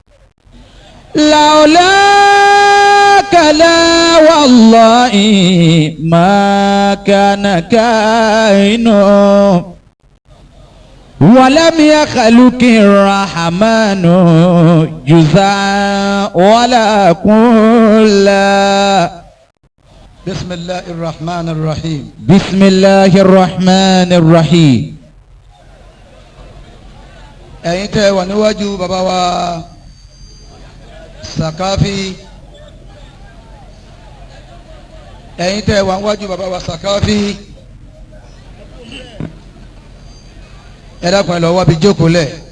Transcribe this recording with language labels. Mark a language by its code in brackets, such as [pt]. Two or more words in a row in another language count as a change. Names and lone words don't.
[ar] لولاك لا والله ما كان كائن ولم يخلق الرحمن جزاء ولا كلا. بسم الله الرحمن الرحيم. بسم الله الرحمن الرحيم. [yo] ẹ̀yin tẹ́ wà níwájú bàbá wa Sakafi, ẹ̀yin tẹ́ wà níwájú bàbá wa Sakafi, ẹ dákun ẹ lọ wá bí jókòó lẹ̀.